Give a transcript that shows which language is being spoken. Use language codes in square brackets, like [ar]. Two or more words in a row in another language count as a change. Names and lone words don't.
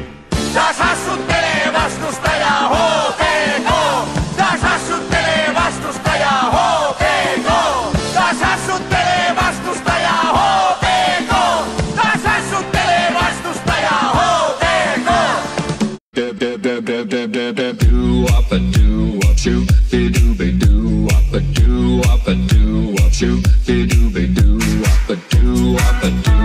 [fi] Taas hassuttelee vastustaja HPK, taas hassuttelee vastustaja HPK, taas hassuttelee vastustaja HPK, taas hassuttelee vastustaja HPK. Shoot, be doo be doo up a doo up a doo up shoot, be doo be doo up a doo up a doo.